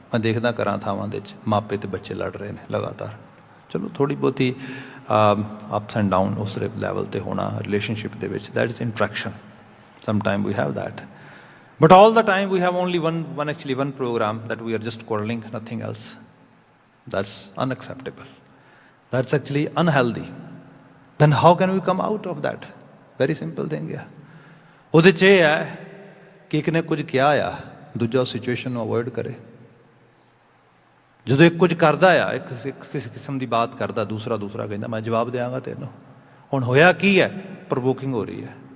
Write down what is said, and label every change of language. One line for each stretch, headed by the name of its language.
Punjabi: ਮੈਂ ਦੇਖਦਾ ਘਰਾਂ ਥਾਵਾਂ ਦੇ ਵਿੱਚ ਮਾਪੇ ਤੇ ਬੱਚੇ ਲੜ ਰਹੇ ਨੇ ਲਗਾਤਾਰ। ਚਲੋ ਥੋੜ੍ਹੀ ਬਹੁਤੀ
English: ups and down
Punjabi: ਉਸ ਲੈਵਲ 'ਤੇ ਹੋਣਾ ਰਿਲੇਸ਼ਨਸ਼ਿਪ ਦੇ ਵਿੱਚ,
English: That is interaction, some time ਵੀ have that, but all the time we have only one program that we are just quarreling, nothing else. That's unacceptable, that's actually unhealthy. Then how can we come out of that? Very simple thing ਹੈ।
Punjabi: ਉਹਦੇ 'ਚ ਇਹ ਹੈ ਕਿ ਇੱਕ ਨੇ ਕੁਝ ਕਿਹਾ ਆ, ਦੂਜਾ ਉਸ ਸਿਚੁਏਸ਼ਨ ਨੂੰ ਅਵੋਇਡ ਕਰੇ। ਜਦੋਂ ਇੱਕ ਕੁਝ ਕਰਦਾ ਆ, ਇੱਕ ਕਿਸੇ ਕਿਸਮ ਦੀ ਬਾਤ ਕਰਦਾ, ਦੂਸਰਾ ਕਹਿੰਦਾ ਮੈਂ ਜਵਾਬ ਦਿਆਂਗਾ ਤੈਨੂੰ। ਹੁਣ ਹੋਇਆ ਕੀ ਹੈ? ਪ੍ਰੋਵੋਕਿੰਗ ਹੋ ਰਹੀ ਹੈ।